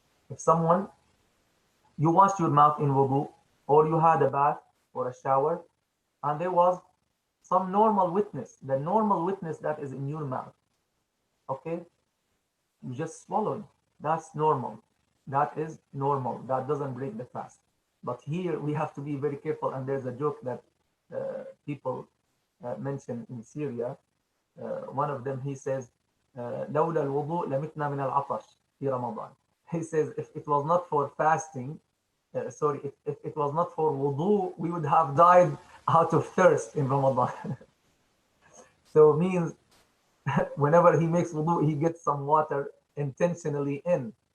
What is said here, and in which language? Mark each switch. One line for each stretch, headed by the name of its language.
English: If someone, you washed your mouth in wudu or you had a bath or a shower and there was some normal wetness, the normal wetness that is in your mouth. Okay? You just swallow it. That's normal. That is normal. That doesn't break the fast. But here we have to be very careful. And there's a joke that people mention in Syria. One of them, he says,
Arabic: لولا الوضوء لمتنا من العطش في رمضان.
English: He says, if it was not for fasting, if it was not for wudu, we would have died out of thirst in Ramadan. So it means whenever he makes wudu, he gets some water intentionally in.